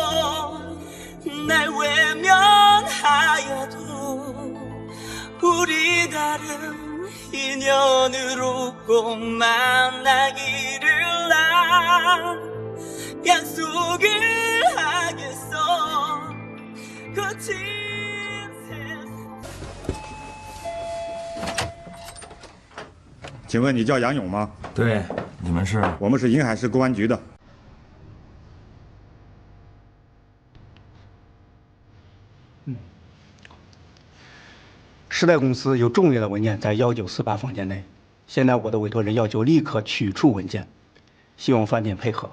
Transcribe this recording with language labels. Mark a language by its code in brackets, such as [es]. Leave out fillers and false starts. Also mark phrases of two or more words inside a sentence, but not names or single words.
[ko] 날 외면하여도 우리 다른 인연으로 꼭 만나기를 난 약속을 하겠어 거친 세상 [zh] 请问你叫杨勇吗？对，你们是？我们是银海市公安局的。时代公司有重要的文件在1948房间内，现在我的委托人要求立刻取出文件，希望饭店配合。